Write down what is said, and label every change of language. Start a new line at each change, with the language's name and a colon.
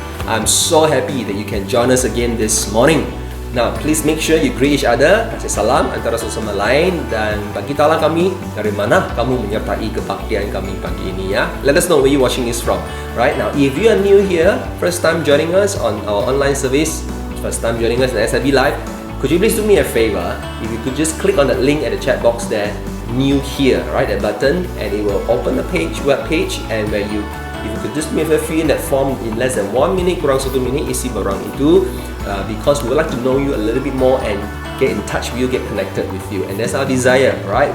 English: I'm so happy that you can join us again this morning. Now, please make sure you greet each other,
Malay: kasih salam antara satu sama lain, dan bagi tahulah kami dari mana kamu menyertai kebaktian kami pagi ini ya.
English: Let us know where you watching this from. Right now, if you are new here, first time joining us on our online service, first time joining us in SIB Live, could you please do me a favor? If you could just click on that link at the chat box there, new here, right, that button, and it will open the web page, and where if you could just fill in that form in less than 1 minute,
Malay: kurang 1 minit, isi barang itu,
English: because we would like to know you a little bit more and get in touch with you, get connected with you, and that's our desire, right?